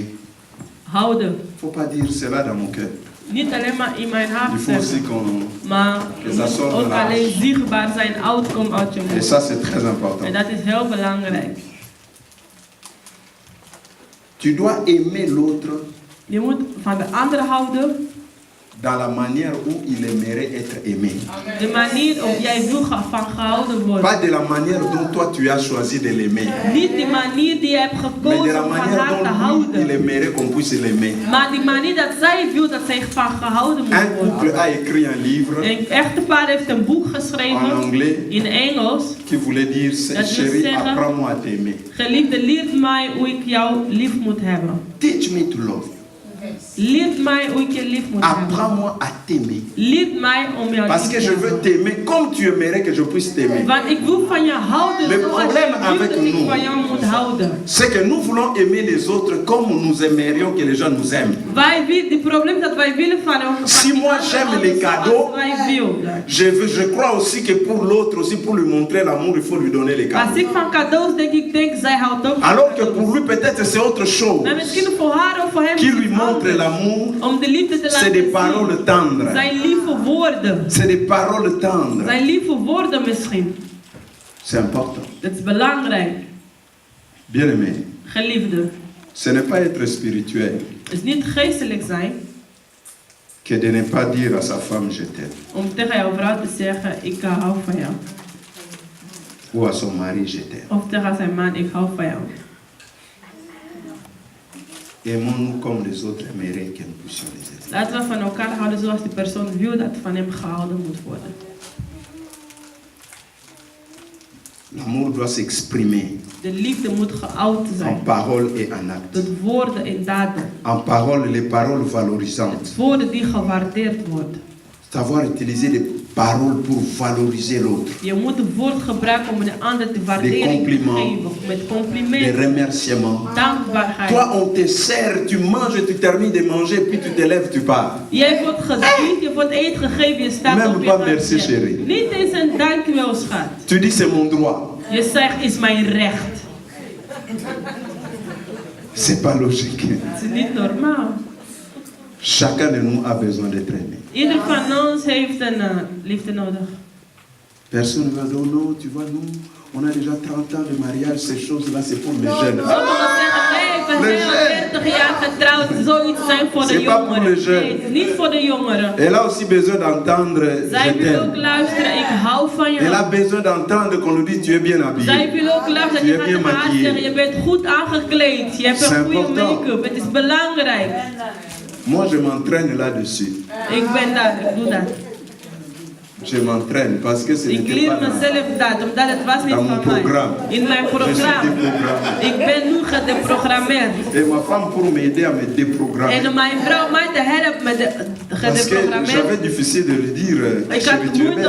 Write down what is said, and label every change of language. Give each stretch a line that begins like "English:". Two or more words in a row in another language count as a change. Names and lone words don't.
Dutch: Houden.
French: Il ne faut pas dire cela dans mon cœur.
Dutch: Niet alleen maar in mijn hart
French: Il faut aussi
Dutch: zeggen.
French: qu'on...
Dutch: Maar
French: Que ça sorte
Dutch: ook
French: de la
Dutch: alleen
French: bouche.
Dutch: zichtbaar zijn, outcome uit je
French: Et
Dutch: mond.
French: ça, c'est très important.
Dutch: En dat is heel belangrijk.
French: Tu dois aimer l'autre
Dutch: Je moet van de ander houden.
French: dans la manière où il aimerait être aimé.
Dutch: De manier op jij wil van gehouden worden.
French: Pas de la manière dont toi tu as choisi de l'aimer.
Dutch: Niet die manier die je hebt
French: Mais de
Dutch: gekozen
French: la
Dutch: om van
French: manière
Dutch: haar te
French: dont lui, il
Dutch: houden.
French: aimerait qu'on puisse l'aimer.
Dutch: Maar die manier dat zij wil dat zij van gehouden
French: Un
Dutch: moet
French: couple
Dutch: worden.
French: a écrit un livre
Dutch: Een echtpaar heeft een boek
French: en
Dutch: geschreven
French: anglais
Dutch: in Engels.
French: qui voulait dire
Dutch: Dat wil
French: chérie,
Dutch: zeggen-
French: apprends-moi à t'aimer.
Dutch: Geliefde, leert mij hoe ik jou lief moet hebben.
English: Teach me to love you.
Dutch: Leert mij hoe ik je lief moet hebben.
French: Apprends-moi à t'aimer.
Dutch: Leert mij om jou
French: Parce
Dutch: lief
French: que
Dutch: te
French: je veux
Dutch: hebben.
French: t'aimer comme tu aimerais que je puisse t'aimer.
Dutch: Want ik wil van je houden
French: Le
Dutch: zoals
French: problème
Dutch: je wil
French: avec
Dutch: dat ik
French: nous,
Dutch: van jou moet houden.
French: C'est que nous voulons aimer les autres comme nous aimerions que les gens nous aiment.
Dutch: Het probleem is dat wij willen van
French: Si moi j'aime les cadeaux,
Dutch: wij willen.
French: je crois aussi que pour l'autre, aussi pour lui montrer l'amour, il faut lui donner les
Dutch: Als
French: cadeaux.
Dutch: ik van cadeaus denk zij houdt ook van
French: Alors que
Dutch: cadeaus.
French: pour lui peut-être c'est autre chose.
Dutch: Maar misschien voor haar of voor hem
French: Qui
Dutch: is
French: lui
Dutch: het
French: montre
Dutch: anders.
French: l'amour,
Dutch: Om de liefde te
French: c'est
Dutch: laten
French: des
Dutch: zien.
French: paroles tendres.
Dutch: Zijn lieve woorden.
French: C'est des paroles tendres.
Dutch: Zijn lieve woorden misschien.
French: C'est important.
Dutch: Dat is belangrijk.
French: Bien aimé,
Dutch: Geliefde.
French: ce n'est pas être spirituel
Dutch: Het is niet geestelijk zijn
French: que de ne pas dire à sa femme je t'aime
Dutch: om tegen jouw vrouw te zeggen ik hou van jou.
French: ou à son mari je t'aime.
Dutch: Of tegen zijn man ik hou van jou.
French: Aimons-nous comme les autres aimeraient que nous puissions les aimer.
Dutch: Laten we van elkaar houden zoals die persoon wil dat van hem gehouden moet worden.
French: L'amour doit s'exprimer
Dutch: De liefde moet geout
French: en
Dutch: zijn.
French: paroles et en actes.
Dutch: Met woorden en daden.
French: En paroles, les paroles valorisantes.
Dutch: Met woorden die gewaardeerd worden.
French: Savoir utiliser des paroles pour valoriser l'autre.
Dutch: Je moet een woord gebruiken om de ander de waardering te
French: compliments.
Dutch: geven. Met
French: Des
Dutch: complimenten.
French: remerciements.
Dutch: Dankbaarheid.
French: Toi, on te sert, tu manges, tu termines de manger, puis tu te lèves, tu pars.
Dutch: Jij wordt gediend, je wordt eten gegeven, je staat
French: Même
Dutch: op, je
French: pas
Dutch: gaat
French: merci,
Dutch: weg.
French: chérie.
Dutch: Niet eens een dankjewel, schat.
French: Tu dis c'est mon droit.
Dutch: Je zegt, is mijn recht.
French: C'est pas logique.
Dutch: Het is niet normaal.
French: Chacun de nous a besoin d'être aimé.
Dutch: Ieder van ons heeft een liefde nodig.
French: Personne ne va dire non, tu vois, nous, on a déjà 30 ans de mariage, ces choses-là, c'est pour les jeunes.
Dutch: Sommigen zeggen, nee, ik ben
French: Les jeunes.
Dutch: 42 jaar getrouwd. Zoiets zijn voor de
French: C'est pas pour
Dutch: jongeren.
French: les jeunes.
Dutch: Nee, het is niet voor de jongeren.
French: Elle a aussi besoin d'entendre
Dutch: Zij
French: je
Dutch: wil ook
French: t'aime.
Dutch: luisteren, ik hou van
French: Elle a
Dutch: je.
French: besoin d'entendre qu'on lui dit tu es bien
Dutch: Zij
French: habillé.
Dutch: wil ook luisteren,
French: Tu
Dutch: je
French: es
Dutch: gaat
French: bien
Dutch: tegen haar
French: maquillé.
Dutch: zeggen, je bent goed aangekleed. Je hebt
French: C'est
Dutch: een goede
French: important.
Dutch: make-up. Het is belangrijk.
French: Moi, je m'entraîne là-dessus.
Dutch: Ik ben daar, ik doe dat.
French: Je m'entraîne parce que ce
Dutch: Ik
French: n'était
Dutch: leer
French: pas dans,
Dutch: mezelf dat, omdat het was niet
French: dans mon
Dutch: van mij.
French: programme.
Dutch: In mijn
French: Je suis
Dutch: programma.
French: déprogrammé.
Dutch: Ik ben nu gedeprogrammeerd.
French: Et ma femme pour m'aider à me déprogrammer.
Dutch: En mijn vrouw mij te helpen met de
French: Parce que
Dutch: gedeprogrammeerd.
French: j'avais difficile de lui dire
Dutch: Ik had
French: chérie, tu es
Dutch: moeite om